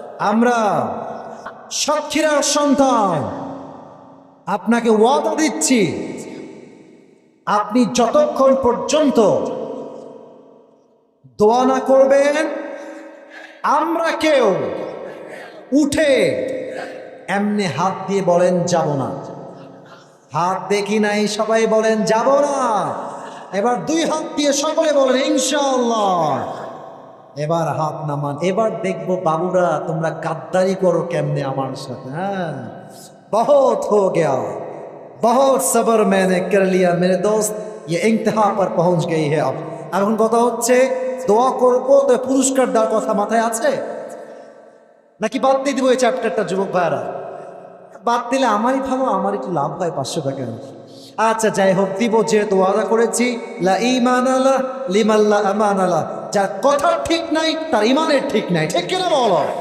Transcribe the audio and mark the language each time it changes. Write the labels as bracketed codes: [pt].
[bn] আমরা সাক্ষীরার সন্তান, আপনাকে ওয়াদা দিচ্ছি, আপনি যতক্ষণ পর্যন্ত দোয়া না করবেন আমরা কেউ উঠে এমনি হাত দিয়ে বলেন যাব না। হাত দেখি নাই, সবাই বলেন যাব না। এবার 2 হাত দিয়ে সকলে বলেন ইনশাআল্লাহ। এবার হাত নামান। এবার দেখবো বাবুরা তোমরা গাদ্দারি করো কেমনে আমার সাথে। [hi] হ্যাঁ, बहुत हो गया, बहुत सब्र मैंने कर लिया मेरे दोस्त, ये इंतहा पर पहुंच गई है अब। [bn] এখন কথা হচ্ছে দোয়া করবো তো পুরস্কার দেওয়ার কথা মাথায় আছে নাকি বাদ দিয়ে দিব এই চ্যাপ্টারটা যুবক ভাইরা? বাদ দিলে আমারই ভালো, আমার একটু লাভ হয় 500 টাকা। আচ্ছা যাই হোক, দিব যেহেতু ওয়াদা করেছি। লা ঈমান আলা লিমান লা আমান আলা, যার কথা ঠিক নাই তার ইমানের ঠিক নাই। ঠিক কিনা বলো?